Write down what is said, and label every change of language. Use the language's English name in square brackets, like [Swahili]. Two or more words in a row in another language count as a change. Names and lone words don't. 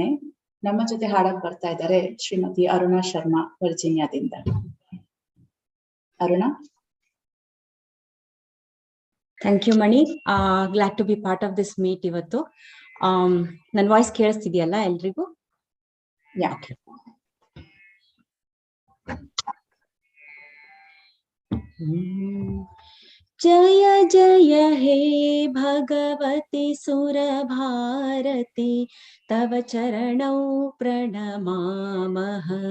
[Kannada] ನಮ್ಮ ಜೊತೆ ಹಾಡಕ್ ಬರ್ತಾ ಇದ್ದಾರೆ ಶ್ರೀಮತಿ ಅರುಣಾ ಶರ್ಮಾ, ವರ್ಜೀನಿಯಾದಿಂದ. ಅರುಣಾ. [English] Thank you Mani. Glad to be part of this meet ಇವತ್ತು. [Kannada] ನನ್ನ ವಾಯ್ಸ್ ಕೇಳಿಸ್ತಿದೆಯಲ್ಲ ಎಲ್ರಿಗೂ? ಯಾಕೆ [Sanskrit] जय जय हे भगवती सुरभारती तव चरणौ प्रणमामः।